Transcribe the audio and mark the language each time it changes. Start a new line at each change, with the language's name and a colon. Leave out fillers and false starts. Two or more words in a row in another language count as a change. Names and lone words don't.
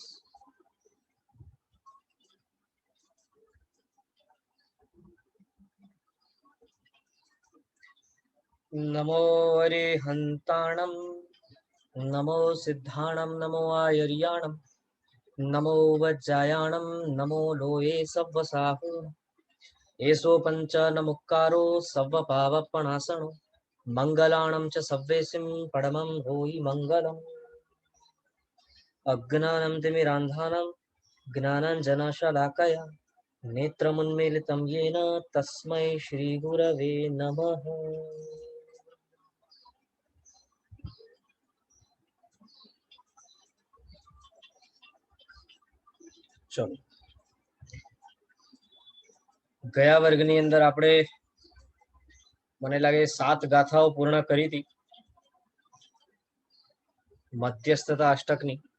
Prakrit languages: नमो अरिहंताणं, नमो सिद्धाणं, नमो आयर्याणं, नमो वज्जायाणं, नमो लोये सव्वसाहु, एषो पंच नमुक्कारो सव्वपावपणासनो, मंगलाणं च सव्वेसिं परमं भूयि मंगलम्।
Sanskrit: अज्ञानं तिमिरान्धानं ज्ञानाञ्जनशलाकया नेत्रमुन्मीलितं येन तस्मै श्रीगुरवे नमः।
Gujarati: चलो, ગયા વર્ગની અંદર આપણે મને લાગે 7 ગાથાઓ પૂર્ણ કરી હતી મધ્યસ્થતા અષ્ટકની।